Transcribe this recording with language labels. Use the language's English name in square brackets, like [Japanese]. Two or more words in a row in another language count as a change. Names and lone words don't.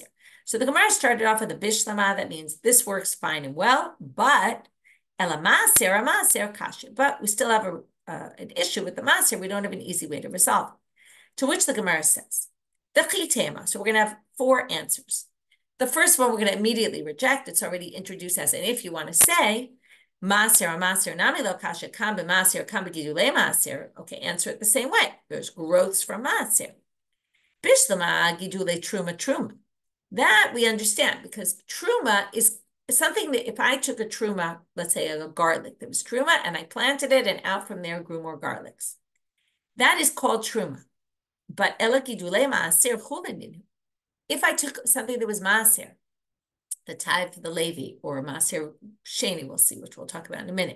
[English] So the Gemara started off with a bishlama. That means this works fine and well, but [Aramaic] אלא מעשר קשיא. [English] But we still have an issue with the maaser. We don't have an easy way to resolve it. To which the Gemara says, so we're going to have 4 answers. The first one we're going to immediately reject. It's already introduced as, and if you want to say, [Aramaic] מעשר נמי לא קשיא קאי במעשר קאי בגידולי מעשר. [English] Okay, answer it the same way. There's growths from maaser. [Aramaic] בשלמא גידולי תרומה. [English] That we understand, because truma is something that if I took a truma, let's say a garlic that was truma, and I planted it, and out from there grew more garlics. That is called truma. But if I took something that was maaser, the tithe for the Levi, or maaser sheni, we'll see, which we'll talk about in a minute.